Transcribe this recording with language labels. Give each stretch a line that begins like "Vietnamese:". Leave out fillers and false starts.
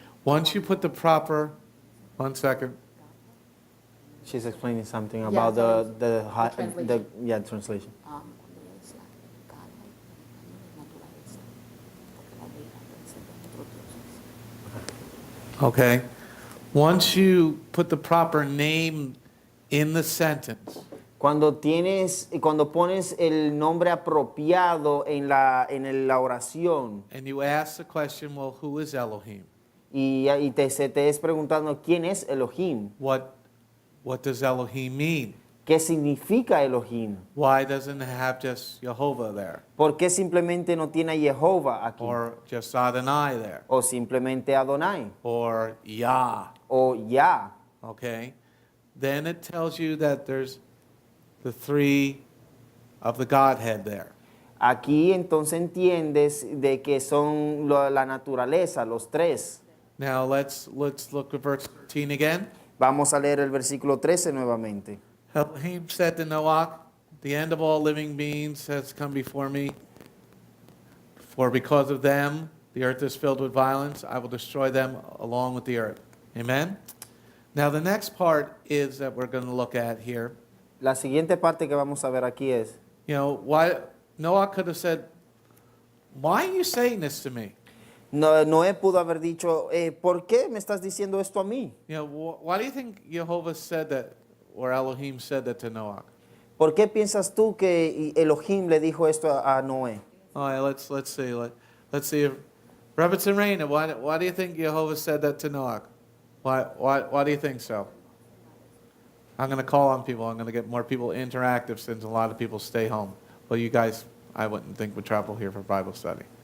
English: Once you put the proper, 1 second. She's explaining something Yeah, about so the translation. translation.
Spanish: Cuando es la Godhead, no es naturaleza, porque la ley aparece de otros dioses.
English: Okay. Once you put the proper name in the sentence,
Spanish: Cuando pones el nombre apropiado en la oración
English: and you ask the question, well, who is Elohim?
Spanish: y te es preguntando quién es Elohim,
English: What does Elohim mean?
Spanish: qué significa Elohim,
English: Why doesn't it have just Jehovah there?
Spanish: por qué simplemente no tiene a Jehová aquí,
English: Or just Adonai there?
Spanish: o simplemente Adonai,
English: Or Yah?
Spanish: o Yah.
English: Okay? Then it tells you that there's the three of the Godhead there.
Spanish: Aquí entonces entiendes de que son la naturaleza, los tres.
English: Now let's look at verse 13 again.
Spanish: Vamos a leer el versículo 13 nuevamente.
English: Elohim said to Noach, the end of all living beings has come before me. For because of them, the earth is filled with violence. I will destroy them along with the earth. Amen? Now the next part is that we're going to look at here.
Spanish: La siguiente parte que vamos a ver aquí es,
English: Why Noah could have said, why are you saying this to me?
Spanish: Noé pudo haber dicho, ¿por qué me estás diciendo esto a mí?
English: Why do you think Jehovah said that, or Elohim said that to Noah?
Spanish: ¿Por qué piensas tú que Elohim le dijo esto a Noé?
English: All right, let's see. Let's see. Robertson Raina, why do you think Jehovah said that to Noah? Why do you think so? I'm going to call on people. I'm going to get more people interactive since a lot of people stay home. Well, you guys, I wouldn't think would travel here for Bible study.